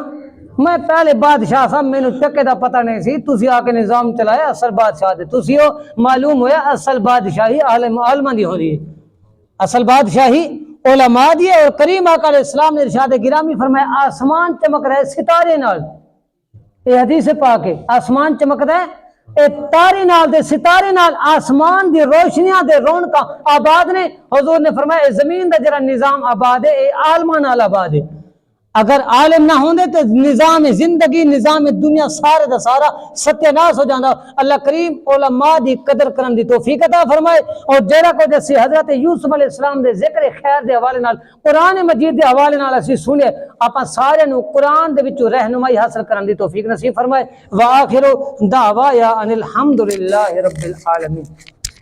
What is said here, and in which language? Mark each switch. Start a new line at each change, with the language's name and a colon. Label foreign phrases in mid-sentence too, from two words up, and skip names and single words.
Punjabi: میں پہلے بادشاہ صاحب میں نے ٹکے دا پتہ نہیں سی, تسی آ کے نظام چلایا اصل بادشاہ دے تسی ہو. معلوم ہویا اصل بادشاہی عالماں دی ہو رہی ہے, اصل بادشاہی علماء دی ہے. اور کریم آقا علیہ السلام نے ارشاد گرامی فرمایا آسمان چمک رہے ستارے نال,
Urdu: یہ حدیث پاک ہے,
Punjabi: آسمان چمک رہے اے تارے نال دے ستارے نال, آسمان دی روشنیاں دے رونقاں آباد نے. حضور نے فرمایا اے زمین دا جڑا نظام آباد ہے اے عالماں نال آباد ہے. اگر عالم نہ ہوندے تو نظام زندگی نظام دنیا سارے دا سارا ستیہ ناس ہو جاندا. اللہ کریم علماء دی قدر کرن دی توفیق عطا فرمائے. اور جڑا کو جیسے حضرت یوسف علیہ السلام دے ذکر خیر دے حوالے نال قرآن مجید دے حوالے نال اسی سنے, آپاں سارے نو قرآن دے وچوں رہنمائی حاصل کرن دی توفیق نصیب فرمائے.
Arabic: وآخر دعوایا ان الحمدللہ رب العالمین.